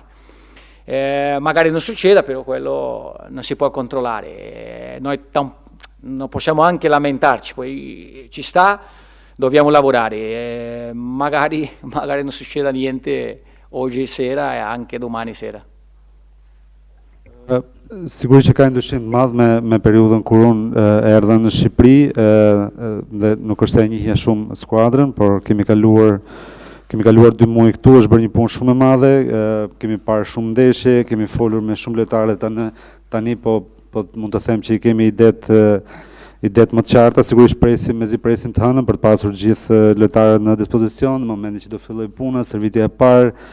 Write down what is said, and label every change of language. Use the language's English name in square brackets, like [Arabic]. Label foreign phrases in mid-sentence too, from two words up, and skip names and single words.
[Italian] Magari non succeda, però quello non si può controllare, noi non possiamo anche lamentarci, poi ci sta, dobbiamo lavorare, magari non succeda niente oggi sera e anche domani sera. [Albanian] Sigurisht që ka ndryshim të madh me periudhën kur unë erdha në Shqipëri dhe nuk është se e njihja shumë skuadrën, por kemi kaluar 2 muaj këtu, është bërë një punë shumë e madhe, kemi parë shumë ndeshje, kemi folur me shumë lojtarë tani po mund të them që i kemi idet më të qarta, sigurisht presim të hënën për të pasur gjithë lojtarët në dispozicion në momentin që do filloj puna, stërvitja e parë.